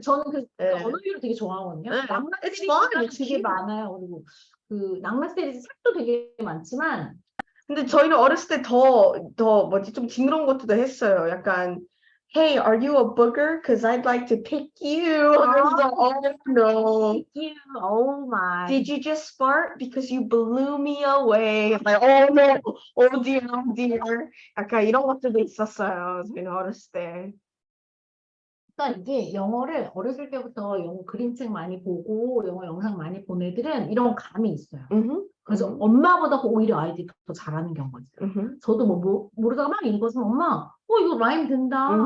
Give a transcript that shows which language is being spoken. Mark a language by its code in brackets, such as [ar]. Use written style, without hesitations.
[ko] 저는 그 언어 유를 되게 좋아하거든요. 낭만 시리즈가 되게 많아요. 그리고 그 낭만 시리즈 책도 되게 많지만 근데 저희는 어렸을 때 더 뭐지 좀 징그러운 것도 했어요. [en] 약간 Hey, are you a booger? Because I'd like to pick you. Oh no. Pick you. Oh my. Did you just fart? Because you blew me away. Like, oh no. Oh dear, oh dear. [ko] 약간 이런 것들도 있었어요. 저희는 어렸을 때. 그러니까 이게 영어를 어렸을 때부터 영어 그림책 많이 보고 영어 영상 많이 본 애들은 이런 감이 있어요. 그래서 엄마보다 오히려 아이들이 더 잘하는 경우가 있어요. 저도 뭐 모르다가 막 읽어서 엄마, 이거 라임 된다.